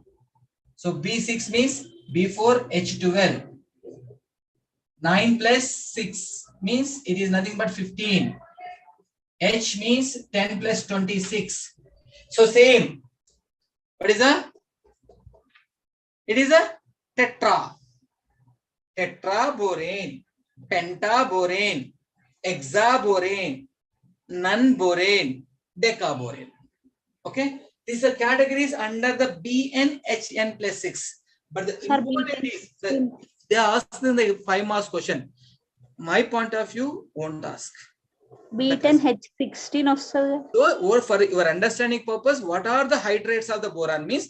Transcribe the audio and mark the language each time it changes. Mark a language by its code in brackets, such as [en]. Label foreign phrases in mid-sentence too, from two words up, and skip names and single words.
[en] So B6 means B4H12. 9 plus 6 means it is nothing but 15. H means 10 plus 26. So same. What is that? It is a tetra. Tetraborane, pentaborane, hexaborane, nonborane, decaborane. Okay. These are categories under the BnHn plus 6. But the important is that they are asking the 5 marks question. My point of view won't ask. B10H16 also. So, for your understanding purpose, what are the hydrides of the boron means?